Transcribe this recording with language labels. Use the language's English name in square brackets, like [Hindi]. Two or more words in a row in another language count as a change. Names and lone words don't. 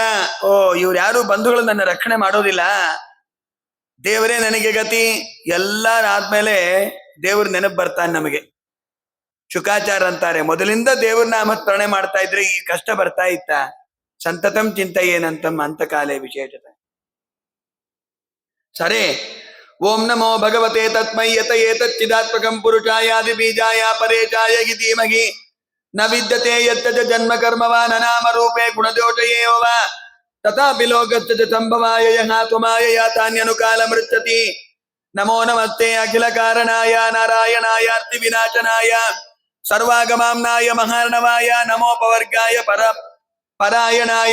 [Kannada] ಓ, ಇವ್ರು ಯಾರು ಬಂಧುಗಳು ನನ್ನ ರಕ್ಷಣೆ ಮಾಡೋದಿಲ್ಲ, ದೇವರೇ ನನಗೆ ಗತಿ. ಎಲ್ಲರಾದ್ಮೇಲೆ ದೇವ್ರ ನೆನಪು ಬರ್ತಾನೆ ನಮಗೆ. ಶುಕಾಚಾರ ಅಂತಾರೆ, ಮೊದಲಿಂದ ದೇವ್ರ ನಾಮಸ್ಮರಣೆ ಮಾಡ್ತಾ ಇದ್ರೆ ಈ ಕಷ್ಟ ಬರ್ತಾ ಇತ್ತ. [Sanskrit] ಸಂತತಂ ಚಿಂತೆಯೇನಂತಂ ಅಂತಕಾಲೇ ವಿಶೇಷತೆ. [Kannada] ಸರಿ, [Sanskrit] ಓಂ ನಮೋ ಭಗವತೆ ತಸ್ಮೈ ಯತ ಏತಚ್ಚಿದಾತ್ಮಕಂ ಪುರುಷಾಯಾದಿ ಬೀಜಾಯ ಪರೇಚಾಯ ಧೀಮಹಿ ನ ವಿದ್ಯತೆ ಯತ್ತ ಜನ್ಮ ಕರ್ಮವಾನ್ ಅನಾಮ ರೂಪೇ ಗುಣದೋಷಯೇವ ತಥಾಪಿ ಲೋಕಸ್ಯ ಸಂಭವಾಯ ಯಹ ತ್ವಮಾಯ ಯಾತಾನ್ಯನುಕಾಲ ಮೃಚ್ಯತಿ. ನಮೋ ನಮಸ್ತೆ ಅಖಿಲ ಕಾರಣಾಯ ನಾರಾಯಣಾಯ ಅರ್ತಿ ವಿನಾಶನಾಯ ಸರ್ವಾಗಮಾಂನಾಯ ಮಹಾರ್ಣವಾಯ ನಮೋಪವರ್ಗಾಯ ಪರಾಯಣಾಯ.